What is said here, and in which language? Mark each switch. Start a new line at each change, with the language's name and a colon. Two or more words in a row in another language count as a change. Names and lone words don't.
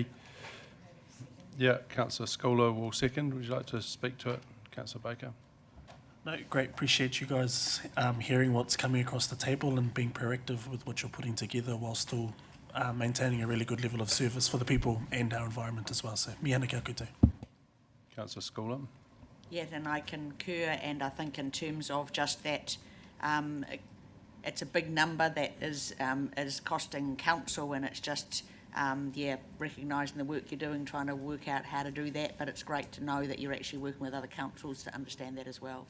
English: Yeah, Councillor Schooler will second. Would you like to speak to it, Councillor Baker? No, great. Appreciate you guys hearing what's coming across the table and being proactive with what you're putting together while still maintaining a really good level of service for the people and our environment as well. So,
Māori: mihana kia koutou.
English: Councillor Schooler. Yeah, and I concur, and I think in terms of just that, it's a big number that is costing council, and it's just, recognising the work you're doing, trying to work out how to do that, but it's great to know that you're actually working with other councils to understand that as well.